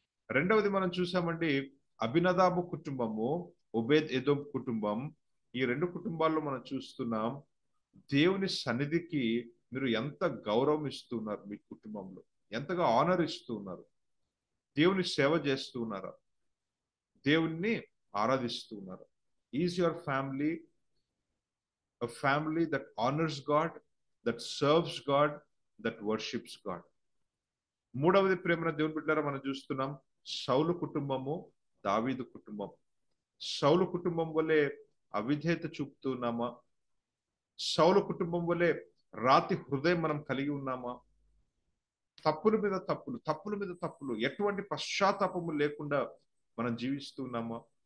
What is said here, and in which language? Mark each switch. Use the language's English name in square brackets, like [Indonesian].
[Telugu] రెండవది మనం చూసామండి, అబినదాబు కుటుంబము, ఒబేద్ ఎదోమ్ కుటుంబం. ఈ రెండు కుటుంబాల్లో మనం చూస్తున్నాం, దేవుని సన్నిధికి మీరు ఎంత గౌరవం ఇస్తున్నారు, మీ కుటుంబంలో ఎంతగా ఆనర్ ఇస్తున్నారు, దేవుని సేవ చేస్తూ ఉన్నారా, దేవుణ్ణి ఆరాధిస్తూ ఉన్నారా? [English] Is your family a family that honors God, that serves God, that worships God? [Telugu] మూడవది ప్రేమన దేవుని బిడ్డలారా, మనం చూస్తున్నాం సౌలు కుటుంబము, దావీదు కుటుంబం. సౌలు కుటుంబం వల్లే అవిధేయత చూపుతున్నామా? సౌలు కుటుంబం వల్లే రాతి హృదయం మనం కలిగి ఉన్నామా? తప్పుల మీద తప్పులు, ఎటువంటి పశ్చాత్తాపము లేకుండా మనం జీవిస్తున్నామా?